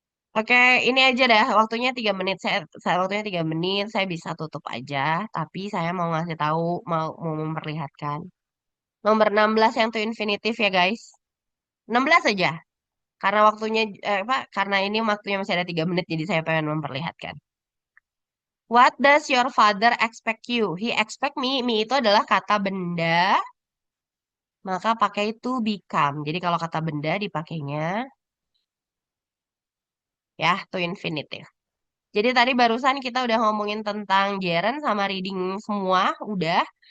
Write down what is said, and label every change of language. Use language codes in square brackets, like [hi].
[id] Oke, ini aja dah. Waktunya 3 menit. Saya waktunya 3 menit. Saya bisa tutup aja. Tapi saya mau ngasih tahu, mau memperlihatkan. Nomor 16 yang to infinitive ya guys. 16 aja. Karena waktunya, apa? Karena ini waktunya masih ada 3 menit, jadi saya pengen memperlihatkan. [en] What does your father expect you? He expect me. [id] Me itu adalah kata benda, maka pakai to become. Jadi kalau kata benda dipakainya ya to infinitive. Jadi tadi barusan kita udah ngomongin tentang gerund sama reading semua, udah.